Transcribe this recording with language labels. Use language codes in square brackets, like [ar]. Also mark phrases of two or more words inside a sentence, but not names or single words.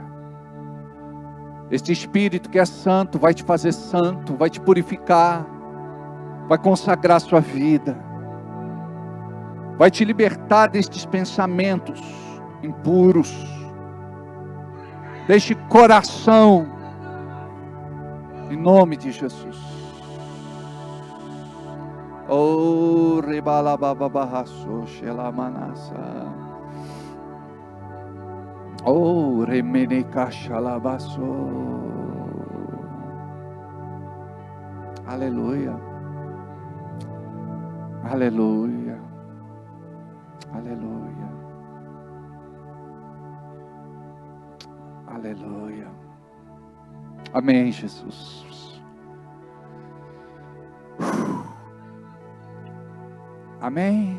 [pt] Este Espírito que é santo vai te fazer santo, vai te purificar, vai consagrar sua vida, vai te libertar destes pensamentos impuros, deste coração, em nome de Jesus. Oh, rebalabababaço, xelamanassa. Oh, remenecaxalabaço. Aleluia. Aleluia. Aleluia. Aleluia. Amém, Jesus. Amém.